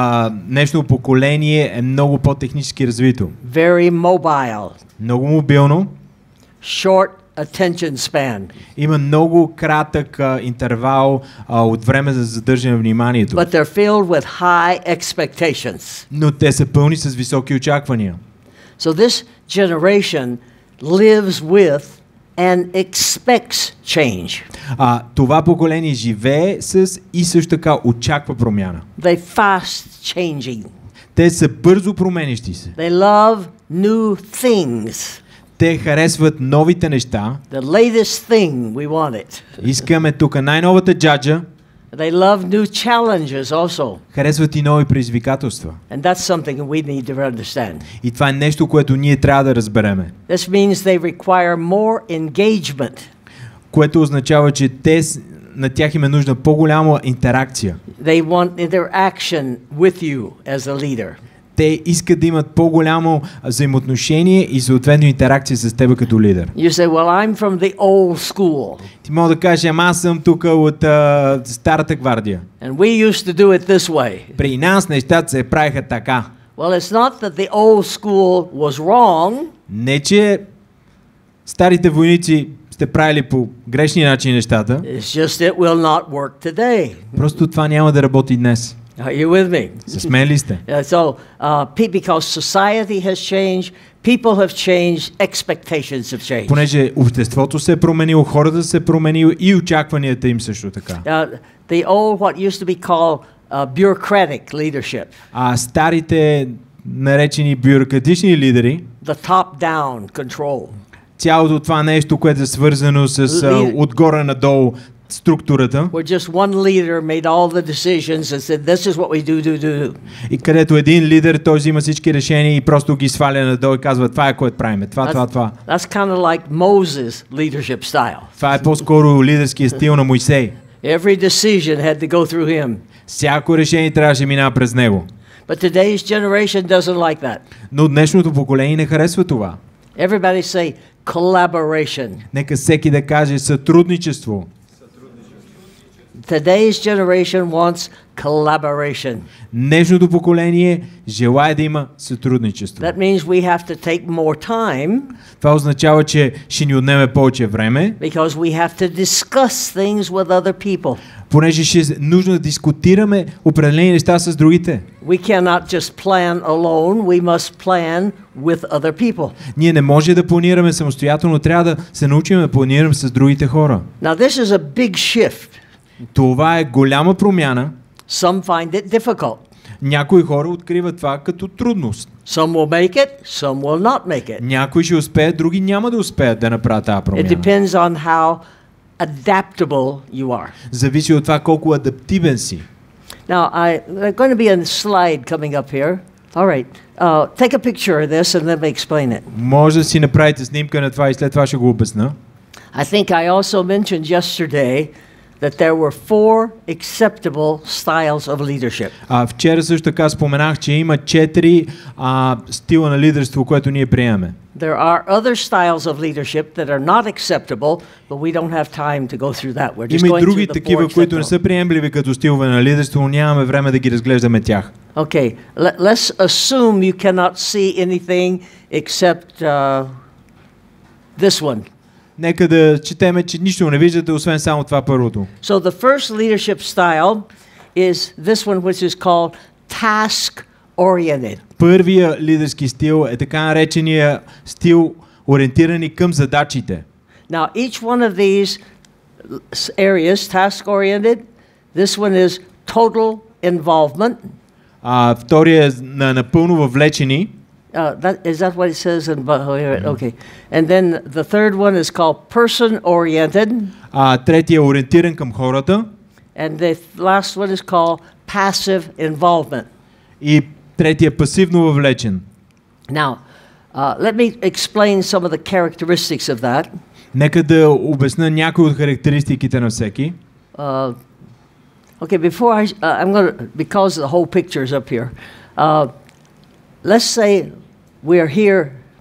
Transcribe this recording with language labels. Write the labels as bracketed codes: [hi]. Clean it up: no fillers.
[bg] Днешното поколение е много по-технически развито. [en] Very mobile. [bg] Много мобилно. [en] Short attention span. [bg] Има много кратък интервал от време за задържане на вниманието. [en] But they're filled with high expectations. [bg] Но те са пълни с високи очаквания. [en] So this generation lives with and expects change. [bg] Това поколение живее с и също така очаква промяна. [en] They fast changing. [bg] Те са бързо променящи се. [en] They love new things. [bg] Те харесват новите неща. [en] The latest thing we want it. [bg] Искаме тук най-новата джаджа. [en] They love new challenges also. [bg] Харесват и нови предизвикателства. [en] And that's something we need to understand. [bg] И това е нещо, което ние трябва да разбереме. [en] This means they require more engagement. [bg] Което означава, че на тях им е нужна по-голяма интеракция. [en] They want interaction with you as a leader. [bg] Те искат да имат по-голямо взаимоотношение и съответно интеракция с теб като лидер. [en] You say, well, I'm from the old school. [bg] Ти мога да кажеш, аз съм тук от старата гвардия. [en] And we used to do it this way. [bg] При нас нещата се правиха така. [en] Well, it's not that the old school was wrong. [bg] Не, че старите войници сте правили по грешни начин нещата. [en] It's just it will not work today. [bg] Просто това няма да работи днес. [en] Are you with me? [bg] С мен ли сте? [en] So, because society has changed, people have changed, expectations have changed. [bg] Понеже обществото се е променило, хората се променило и очакванията им също така. [en] The old, what used to be called bureaucratic leadership. [bg] Старите наречени бюрократични лидери. [en] The top-down control. [bg] Цялото това нещо, което е свързано с отгоре надолу структурата. [en] Where just one leader made all the decisions and said, this is what we do. [bg] И където един лидер, той взима всички решения и просто ги сваля надолу и казва, това е което правиме, това. [en] That's kind of like Moses' leadership style. [bg] Това е по-скоро лидерския стил на Мойсей. [en] Every decision had to go through him. [bg] Всяко решение трябваше да минава през него. [en] But today's generation doesn't like that. [bg] Но днешното поколение не харесва това. [en] Everybody say collaboration. [bg] Нека всеки да каже сътрудничество. [en] Today's generation wants collaboration. [bg] Днешното поколение желае да има сътрудничество. [en] That means we have to take more time. [bg] Това означава, че ще ни отнеме повече време. [en] Because we have to discuss things with other people. [bg] Понеже ще е нужно да дискутираме определени неща с другите. [en] We cannot just plan alone, we must plan with other people. [bg] Ние не може да планираме самостоятелно, трябва да се научим да планираме с другите хора. [en] Now this is a big shift. [bg] Това е голяма промяна. [en] Some find it difficult. [bg] Някои хора откриват това като трудност. [en] Some will make it, some will not make it. [bg] Някои ще успеят, други няма да успеят да направят тази промяна. [en] It depends on how adaptable you are. [bg] Зависи от това колко адаптивен си. [en] Now, there's going to be a slide coming up here. All right. Take a picture of this and let me explain it. [bg] Може да си направите снимка на това и след това ще го обясна. [en] I think I also mentioned yesterday that there were 4 acceptable styles of leadership. [bg] Вчера също така споменах, че има 4 стила на лидерство, което ние приемаме. [en] There are other styles of leadership that are not acceptable, but we don't have time to go through that. We're just [bg] Има и [en] going [bg] други [en] through the [bg] такива, които не са приемливи като стилове на лидерство, но нямаме време да ги разглеждаме тях. [en] Okay, let's assume you cannot see anything except this one. [bg] Нека да четеме, че нищо не виждате, освен само това първото. [en] So the first leadership style is this one, which is called task oriented. [bg] Първия лидерски стил е така наречения стил ориентирани към задачите. [en] Now, each one of these areas, task-oriented, this one is total involvement. [bg] Втория е напълно въвлечени. [en] Is that what it says? Okay. And then the third one is called person-oriented. [bg] Третия е ориентиран към хората. [en] And the last one is called passive involvement. [bg] И третия е пасивно въвлечен. [en] Now, let me explain some of the characteristics of that. [bg] Нека да обясня някои от характеристиките на всеки. [en] Okay, before I'm going to, because the whole picture is up here. Let's say we're here.